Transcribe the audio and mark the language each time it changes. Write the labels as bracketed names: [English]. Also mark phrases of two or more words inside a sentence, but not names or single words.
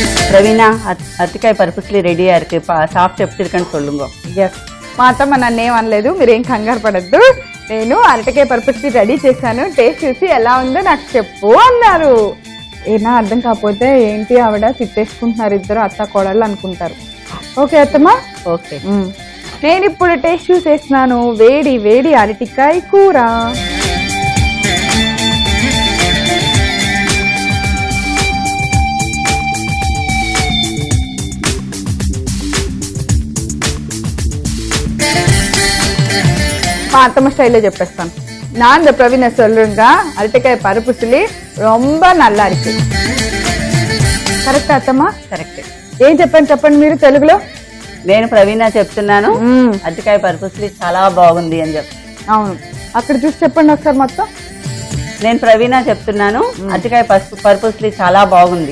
[Tamil] பிரவீனா அத்திக்காய் பருப்புஸ்லி ரெடியா இருக்கு சாப்பிட்டு எப்படி இருக்குன்னு சொல்லுங்க. [Telugu] ఎస్ మా అత్తమ్మ నన్ను ఏం అనలేదు, మీరేం కంగారు పడద్దు. నేను అరటికాయ పరుపుస్లీ రెడీ చేశాను, టేస్ట్ చూసి ఎలా ఉందో నాకు చెప్పు అన్నారు. ఏనా అర్థం కాకపోతే ఏంటి ఆవిడ తిట్టేసుకుంటున్నారు ఇద్దరు అత్త కోడళ్ళు అనుకుంటారు. ఓకే అత్తమ్మ, ఓకే. నేను ఇప్పుడు టేస్ట్ చూసేస్తున్నాను. వేడి వేడి అరటికాయ కూర. మా అత్తమ్మ స్టైల్లో చెప్పేస్తాను. [Tamil] நான் இந்த பிரவீனை சொல்றேங்க, [Telugu] అరటికాయ పరుపుస్లీ [Tamil] ரொம்ப நல்லா இருக்கு. [Telugu] కరెక్ట్ అత్తమ్మ? కరెక్ట్. ఏం చెప్పండి మీరు తెలుగులో. నేను ప్రవీణ చెప్తున్నాను అరటికాయ పరుపుస్లీ చాలా బాగుంది అని చెప్పి. అవును, అక్కడ చూసి చెప్పండి ఒకసారి మొత్తం. నేను ప్రవీణ చెప్తున్నాను అరటికాయ పరుపుస్లీ చాలా బాగుంది.